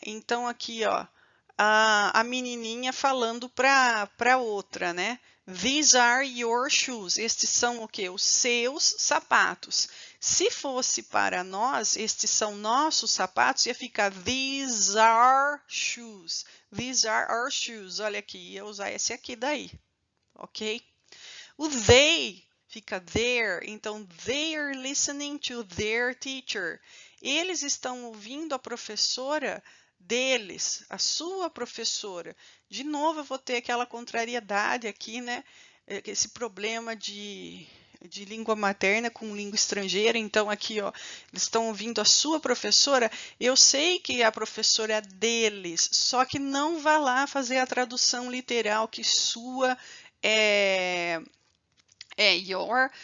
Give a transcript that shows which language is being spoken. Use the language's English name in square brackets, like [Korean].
[Portuguese] Então, aqui, ó, a menininha falando para outra, né? [English] These are your shoes. [Portuguese] Estes são o quê? Os seus sapatos. Se fosse para nós, estes são nossos sapatos, ia ficar [English] these are shoes. These are our shoes. [Portuguese] Olha aqui, ia usar esse aqui daí, ok? [English] O they fica there, então they are listening to their teacher. [Portuguese] Eles estão ouvindo a professora deles, a sua professora. De novo, eu vou ter aquela contrariedade aqui, né? Esse problema de língua materna com língua estrangeira. Então, aqui, ó, eles estão ouvindo a sua professora. Eu sei que a professora é deles, só que não vá lá fazer a tradução literal que sua é your.